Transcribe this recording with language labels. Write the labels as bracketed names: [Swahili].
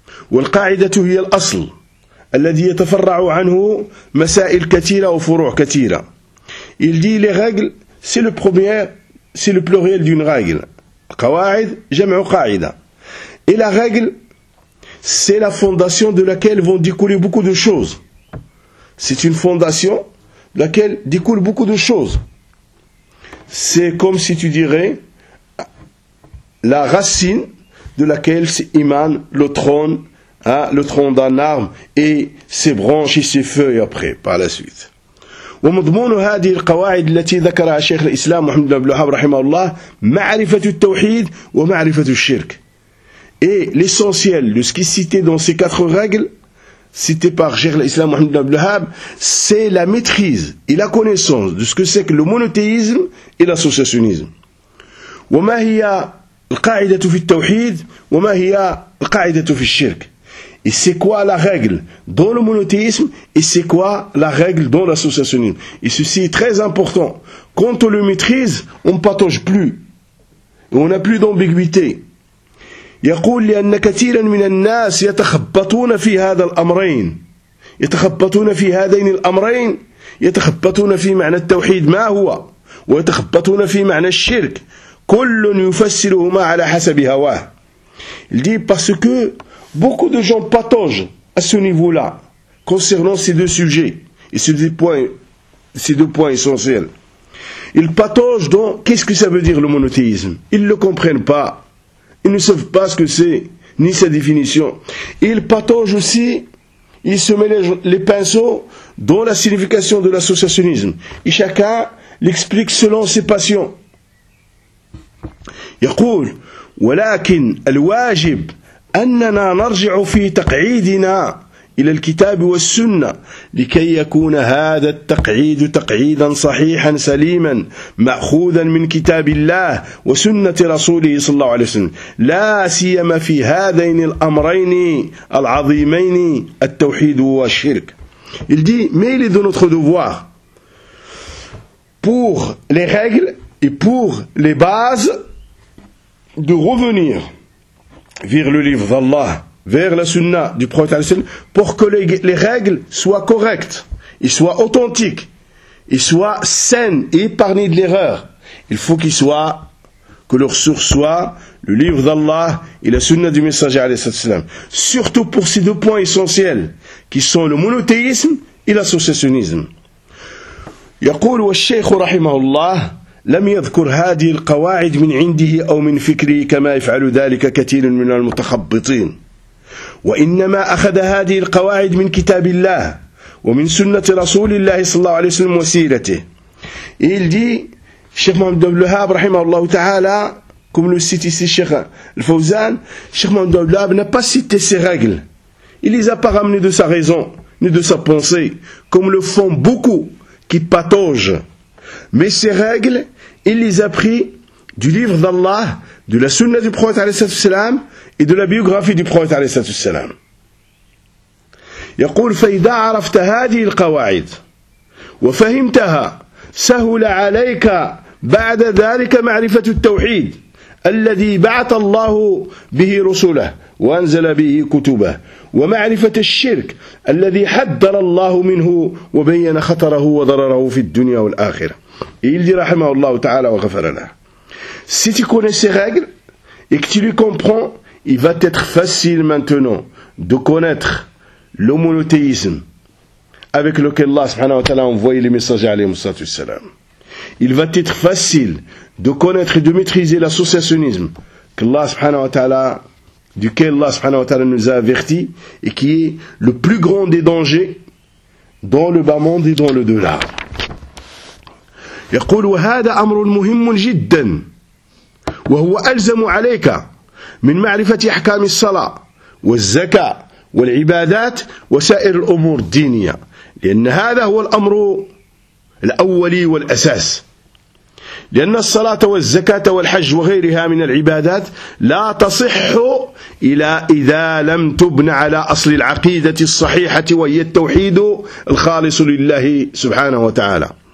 [Arabic] والقاعدة هي الأصل الذي يتفرع عنه مسائل كثيرة وفروع كثيرة [French] il dit les règles c'est le premier c'est le pluriel d'une règle [Arabic] قواعد جمع قاعدة [French] et la règle c'est la fondation de laquelle vont découler beaucoup de choses C'est une fondation de laquelle découle beaucoup de choses. C'est comme si tu dirais la racine de laquelle émane le trône, hein, le tronc d'un arbre et ses branches et ses feuilles après, par la suite. [Arabic] ومضمون هذه القواعد التي ذكرها شيخ الإسلام محمد بن عبد الوهاب رحمه الله معرفة التوحيد ومعرفة الشرك. [French] Et l'essentiel de ce qui est cité dans ces quatre règles. Cité par Cheikh l'Islam Mohamed Ibn Abdelhab, c'est la maîtrise et la connaissance de ce que c'est que le monothéisme et l'associationnisme. [Arabic] وما هي القاعدة في التوحيد وما هي القاعدة في الشرك. [French] Et c'est quoi la règle dans le monothéisme et c'est quoi la règle dans l'associationnisme. Et ceci est très important. Quand on le maîtrise, on ne patauge plus. Et on n'a plus d'ambiguïté. [Arabic] يقول لأن كثيرا من الناس يتخبطون في هذا الأمرين. يتخبطون في هذين الأمرين. يتخبطون في معنى التوحيد ما هو. ويتخبطون في معنى الشرك. كل يفسرهما على حسب هواه. [French] Il dit parce que beaucoup de gens patogent à ce niveau-là concernant ces deux sujets et ces deux points essentiels. Ils patogent dans qu'est-ce que ça veut dire le monothéisme. Ils ne le comprennent pas. Ils ne savent pas ce que c'est, ni sa définition. Et ils patogent aussi, ils se mélangent les pinceaux dans la signification de l'associationnisme. Et chacun l'explique selon ses passions. [Arabic] يقول ولكن الواجب أننا نرجع في تقعيدنا إلى الكتاب والسنة لكي يكون هذا التقعيد تقعيدا صحيحا سليما مأخوذا من كتاب الله وسنة رسوله صلى الله عليه وسلم لا سيما في هذين الأمرين العظيمين التوحيد والشرك. [French] Il dit mais il est de notre devoir pour les règles et pour les bases de revenir vers le livre d'Allah, vers la sunna du prophète, pour que les règles soient correctes, et soient authentiques, et soient saines et épargnées de l'erreur. Il faut qu'ils soient, que leur source soit le livre d'Allah et la sunna du messager, alayhi. Surtout pour ces deux points essentiels, qui sont le monothéisme et l'associationnisme. [Arabic] يقول والشيخ رحمه الله لم يذكر هذه القواعد من عنده أو من فكره كما يفعل ذلك كثير من المتخبطين وإنما أخذ هذه القواعد من كتاب الله ومن سنة رسول الله صلى الله عليه وسلم وسيرته. [French] Il dit, Cheikh Mohamed Abdel Wahhab, rahimahullah ta'ala, comme le cite ici Cheikh Al-Fawzan, Cheikh Mohamed Abdel Wahhab n'a pas cité ses règles. Il les a pas ramenées de sa raison, ni de sa pensée, comme le font beaucoup qui pataugent. Mais ces règles, il les a pris du livre d'Allah, de la sunna du prophète et de la biographie du prophète. [Arabic] يقول فإذا عرفت هذه القواعد وفهمتها سهل عليك بعد ذلك معرفة التوحيد الذي بعث الله به رسله وأنزل به كتبه ومعرفة الشرك الذي حذر الله منه وبين خطره وضرره في الدنيا والآخرة. [French] Et il dit, rahimahullah ta'ala wa ghafarana, si tu connais ces règles et que tu les comprends, il va t'être facile maintenant de connaître le monothéisme avec lequel Allah subhanahu wa ta'ala a envoyé les messagers alayhi wa sallam. Il va t'être facile de connaître et de maîtriser l'associationnisme que Allah subhanahu wa ta'ala, duquel Allah subhanahu wa ta'ala nous a averti et qui est le plus grand des dangers dans le bas monde et dans le delà. [Arabic] يقول وهذا أمر مهم جدا وهو ألزم عليك من معرفة أحكام الصلاة والزكاة والعبادات وسائر الأمور الدينية لأن هذا هو الأمر الأولي والأساس لأن الصلاة والزكاة والحج وغيرها من العبادات لا تصح إلا إذا لم تبنى على أصل العقيدة الصحيحة وهي التوحيد الخالص لله سبحانه وتعالى.